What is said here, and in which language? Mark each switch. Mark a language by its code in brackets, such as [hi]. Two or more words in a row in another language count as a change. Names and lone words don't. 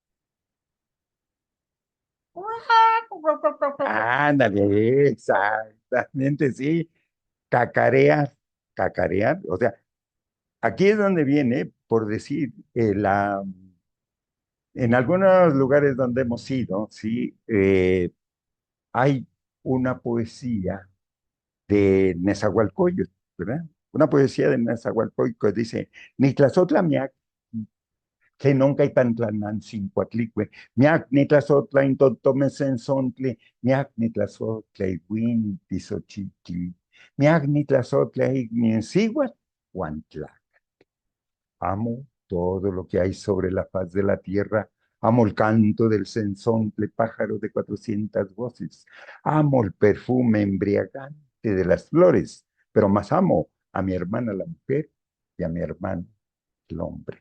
[es] Ándale, exactamente, sí, cacarear, cacarear, o sea, aquí es donde viene, por decir, En algunos lugares donde hemos ido, sí, hay una poesía de Nezahualcóyotl, ¿verdad? Una poesía de Nezahualcóyotl que dice, [nhn] Nitlazotla miak, Tlenonca Ipantlanancincuatlicue, miak Nitlazotla intotomesenzontli, miak Nitlazotla iguin tisochitli, miak Nitlazotla igniensiguat, huantla. [es] Amo todo lo que hay sobre la faz de la tierra. Amo el canto del sensontle pájaro de 400 voces. Amo el perfume embriagante de las flores, pero más amo a mi hermana la mujer y a mi hermano el hombre.